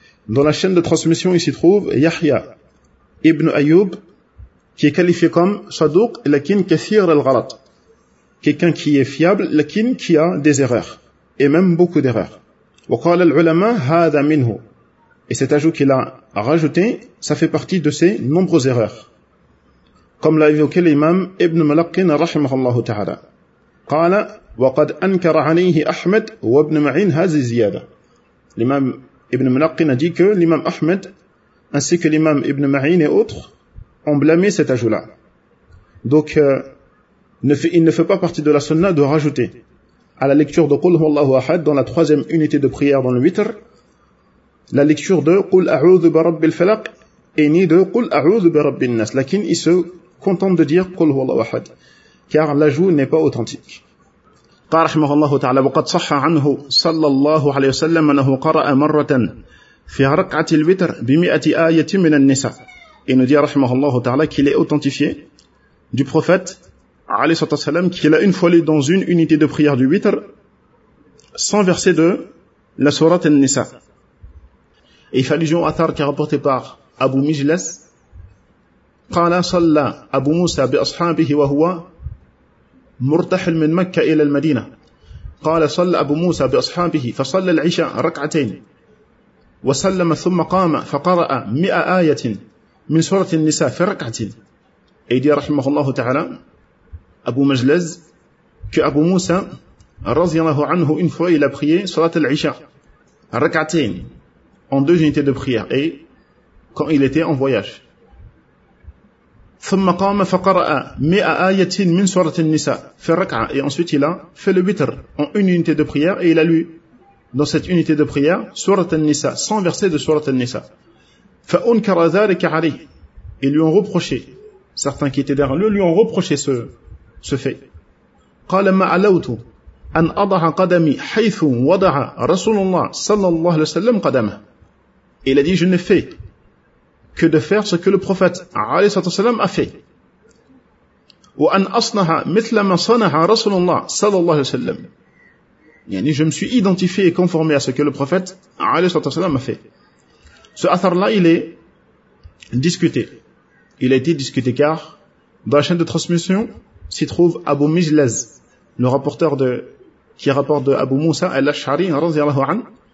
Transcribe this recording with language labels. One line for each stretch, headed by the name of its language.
French: Dans la chaîne de transmission, il s'y trouve Yahya ibn Ayyub, qui est qualifié comme Shadouq,
Arabic: lakin kathir al-ghalat.
French: Quelqu'un qui est fiable, lakin qui a des erreurs. Et même beaucoup d'erreurs.
Arabic: وقال العلماء هذا منه.
French: Et cet ajout qu'il a rajouté, ça fait partie de ses nombreuses erreurs. Comme l'a évoqué l'imam Ibn Malaqin,
Arabic: rahimahullah ta'ala. قال وقد أنكر عليه أحمد وابن معين هذه الزيادة.
French: L'imam Ibn Malaqin a dit que l'imam Ahmed, ainsi que l'imam Ibn Ma'in et autres, ont blâmé cet ajout-là. Donc, il ne fait pas partie de la sunna de rajouter à la lecture de Qul Huwallahu Ahad dans la troisième unité de prière dans le witr, la lecture de Qul A'udhu bi Rabbil Falaq et ni de Qul A'udhu bi Rabbin Nas. Lakin, il se contente de dire Qul Huwallahu Ahad, car l'ajout n'est pas authentique.
Arabic: قال رحمه الله تعالى وقد صح عنه صلى الله عليه وسلم أنه قرأ مرة في ركعة الوتر بمئة آية من النساء.
French: Et nous dit
Arabic: رحمه الله تعالى
French: qu'il est authentifié du prophète
Arabic: عليه الصلاة والسلام
French: qu'il a une fois lu dans une unité de prière du witr 100 versets de la sourate An-Nisa. Et il fait allusion à Athar qui est rapporté par Abu Mijlas.
Arabic: قال صلى أبو موسى بأصحابه وهو مرتحل من مكة إلى المدينة قال صلى أبو موسى بأصحابه فصلى العشاء ركعتين وسلم ثم قام فقرأ مئة آية من سورة النساء في ركعة.
French: Et dit
Arabic: رحمه الله تعالى
French: أبو مجلز que أبو موسى
Arabic: رضي الله عنه
French: une fois il a prié
Arabic: صلاة العشاء ركعتين
French: en deux unités de prière et quand il était en voyage.
Arabic: ثم قام فقرأ مئة آية من سورة النساء في الركعة.
French: Et ensuite il a fait le witr en une unité de prière et il a lu dans cette unité de prière سورة النساء 100 versets de سورة النساء.
Arabic: فأنكر ذلك عليه.
French: Et lui ont reproché, certains qui étaient derrière lui ont reproché ce fait.
Arabic: قال ما علوت أن أضع قدمي حيث وضع رسول الله صلى الله عليه وسلم قدمه.
French: Il a dit je ne fais que de faire ce que le prophète
Arabic: عليه الصلاة والسلام
French: a fait.
Arabic: وأن أصنها مثل ما صنها رسول الله صلى الله عليه وسلم.
French: يعني je me suis identifié et conformé à ce que le prophète
Arabic: عليه الصلاة والسلام
French: a fait. Ce athar-là, il est discuté. Il a été discuté car dans la chaîne de transmission s'y trouve Abu Mijlaz, le rapporteur qui rapporte de Abu Musa al-Ash'ari
Arabic: رضي الله عنه.